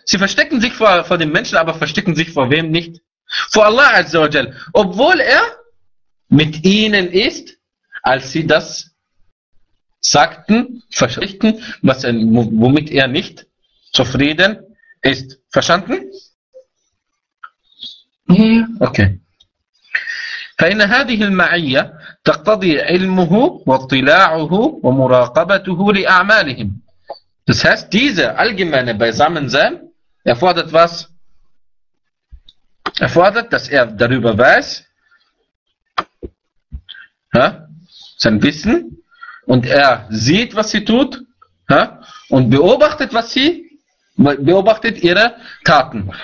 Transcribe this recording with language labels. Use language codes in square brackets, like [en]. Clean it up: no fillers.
[de] Sie verstecken sich vor den Menschen, aber verstecken sich vor wem nicht? Vor Allah Azza wa Jal. Obwohl er mit ihnen ist, als sie das sagten, verstecken, womit er nicht zufrieden ist. Verstanden? Okay. [ar] فإن هذه المعية تقتضي علمه واطلاعه ومراقبته لأعمالهم. [de] Das heißt, diese allgemeine Beisammensein erfordert was? Erfordert, dass er darüber weiß, sein Wissen, und er sieht, was sie tut, und beobachtet, was sie beobachtet ihre Taten.